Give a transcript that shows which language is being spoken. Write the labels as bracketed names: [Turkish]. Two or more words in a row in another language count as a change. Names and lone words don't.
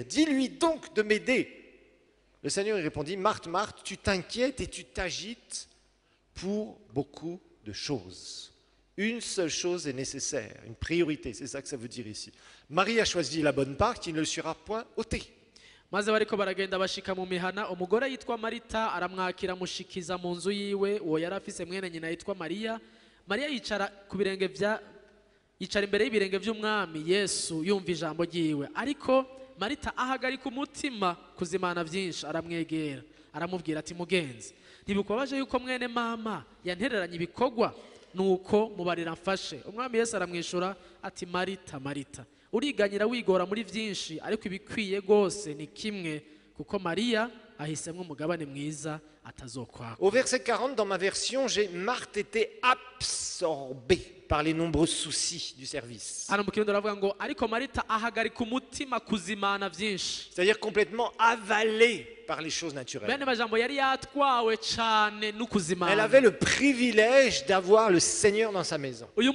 [French] Dis-lui donc de m'aider. Le Seigneur lui répondit, Marthe, Marthe, tu t'inquiètes et tu t'agites pour beaucoup de choses. Une seule chose est nécessaire, une priorité, c'est ça que ça veut dire ici. Marie a choisi la bonne part qui ne le sera point ôtée. [Rundi] Maze bariko baragenda bashika mu mihana umugore yitwa Marita aramwakira mushikiza mu nzu yiwe uwo yari afise mwene nyina yitwa Mariya. Mariya yicara imbere y'ibirenge by'umwami Yesu yumva ijambo ryiwe, ariko Marita ahagarika umutima kuzimana byinshi, aramwegera aramubwira ati mugenzi, ntibikubabaje yuko mwene mama yantereranye ibikorwa, nuko mubarira mfashe. Umwami Yesu aramwishura ati Marita, Marita, uriganyira wigora muri byinshi, ariko ibikwiye gose ni kimwe, kuko Mariya ahisemwe umugabane mwiza atazokwako. [French] Au verset 40 dans ma version, Marthe était absorbée par les nombreux soucis du service. C'est-à-dire complètement avalée par les choses naturelles. Elle avait le privilège d'avoir le Seigneur dans sa maison.